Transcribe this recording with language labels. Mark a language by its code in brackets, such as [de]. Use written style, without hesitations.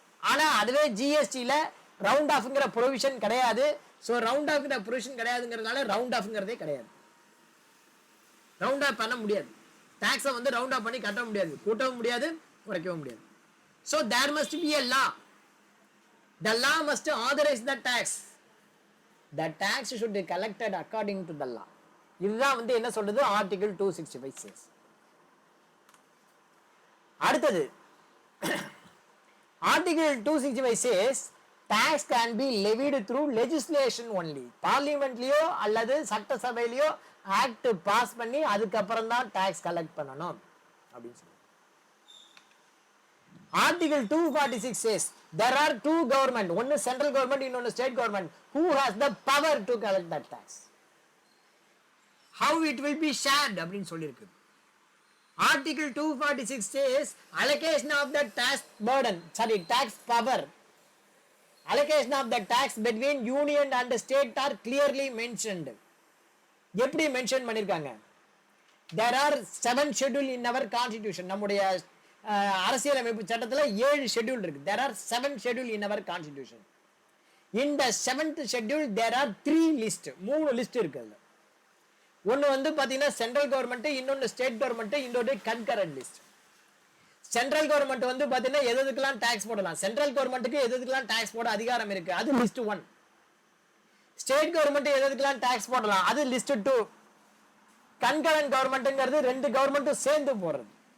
[ta] ஆனா அதுவே ஜிஎஸ்டில round ஆஃப்ங்கிற provision கிடையாது. ஸோ ரவுண்ட் ஆஃப்ங்கிற ப்ரொவிஷன் கிடையாதுங்கிறதுனால ரவுண்ட் ஆஃப்ங்கிறதே கிடையாது. ரவுண்ட் ஆஃப் பண்ண முடியாது. டாக்ஸை வந்து ரவுண்ட் ஆஃப் பண்ணி கட்ட முடியாது, கூட்டவும் முடியாது, குறைக்கவும் முடியாது. [en] So there must be a law. The law must authorize the tax. The tax should be collected according to the law. [ta] இதுதான் வந்து என்ன சொல்றது ஆர்டிகல் 265 says. அடுத்தது [en] Article 265 says tax can be levied through legislation only. [ta] பார்லிமெண்ட்லயோ அல்லது சட்டசபையிலயோ act pass பண்ணி அதுக்கப்புறம் தான் tax collect பண்ணணும் அப்படின்னு சொல்லி. [en] article 246 says there are two government, one central government, [ta] இன்னொன்னு [en] state government, who has the power to collect that tax. How it will be shared [ta] அப்படின்னு சொல்லி இருக்கு. [en] Article 246 says allocation of the tax burden, tax power. Allocation of the tax between union and state are clearly mentioned. [ta] எப்படி mention பண்ணிருக்காங்க? [en] There are 7 schedule in our constitution. [ta] நம்முடைய அரசியலமைப்பு சட்டத்துல 7 schedule இருக்கு. [en] There are 7 schedule in our constitution. In the 7th schedule there are 3 list. [ta] 3 list இருக்கு. அதுல ஒன்னு வந்து பாத்தீங்கன்னா சென்ட்ரல் கவர்மெண்ட், இன்னொன்னு ஸ்டேட் கவர்மெண்ட், இன்னொரு கன்கரண்ட் லிஸ்ட். சென்ட்ரல் கவர்மெண்ட் வந்து பாத்தீங்கன்னா எதுக்கெல்லாம் டாக்ஸ் போடலாம், சென்ட்ரல் கவர்மெண்ட்டுக்கு எதுக்கெல்லாம் டாக்ஸ் போட அதிகாரம் இருக்கு, அது லிஸ்ட் 1. ஸ்டேட் கவர்மெண்ட் எதுக்கெல்லாம் டாக்ஸ் போடலாம், அது லிஸ்ட் 2. கன்கரண்ட் கவர்மெண்ட்ங்கிறது 2 கவர்மெண்ட்டும் சேர்ந்து போடுறது.